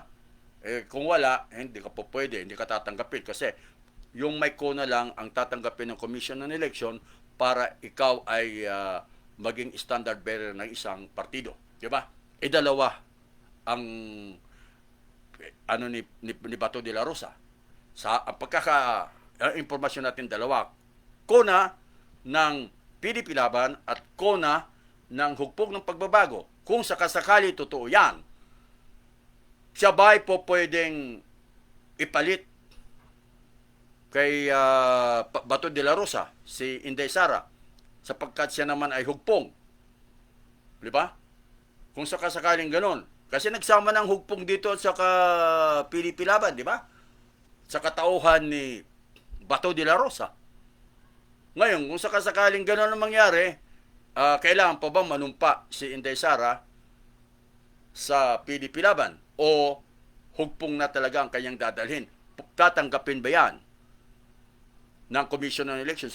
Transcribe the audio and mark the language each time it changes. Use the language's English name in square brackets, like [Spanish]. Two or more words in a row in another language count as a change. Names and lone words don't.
[Filipino] Kung wala, hindi ka po pwede, hindi ka tatanggapin kasi yung may kona lang ang tatanggapin ng Commission on Election para ikaw ay maging [English] standard bearer [Filipino] ng isang partido, di ba? Dalawa ang ni Bato de la Rosa. Sa ang pagkaka-impormasyon natin, dalawa, kona ng PDP Laban at kona ng hugpong ng pagbabago. Kung sakasakali totoo yan, siya ba'y po pwedeng ipalit kay Bato de la Rosa, si Inday Sara, sapagkat siya naman ay hugpong? Di ba? Kung sakasakaling ganon. Kasi nagsama ng hugpong dito sa PDP Laban, di ba? Sa katauhan ni Bato de la Rosa. Ngayon, kung sakasakaling ganon ang mangyari, kailangan pa bang manumpa si Inday Sara sa PDP Laban? O hugpong na talaga ang kanyang dadalhin? Tatanggapin ba yan ng Commission on Election?